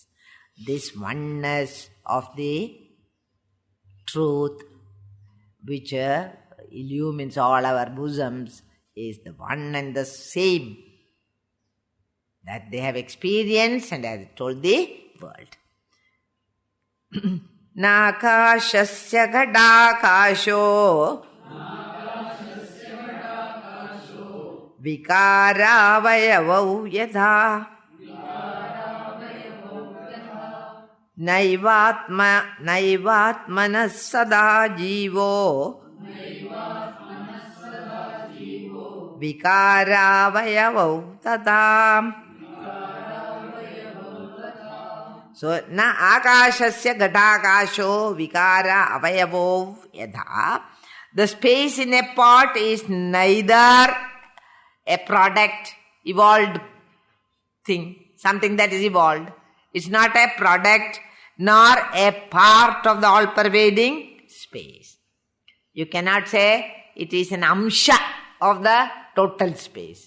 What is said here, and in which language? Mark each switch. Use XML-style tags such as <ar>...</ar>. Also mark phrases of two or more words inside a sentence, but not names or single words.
<en>This oneness of the truth which illumines all our bosoms is the one and the same that they have experienced and has told the world.</en> <sa>Nakashasya gadakasho vikaravayavau yatha naivatmanas sada jivo vikaravayavau tata. So, na akashasya gadakasho vikara avayavo yadha.</sa> <en>The space in a pot is neither a product, evolved thing, something that is evolved. It's not a product nor a part of the all-pervading space. You cannot say it is an amsha of the total space.</en>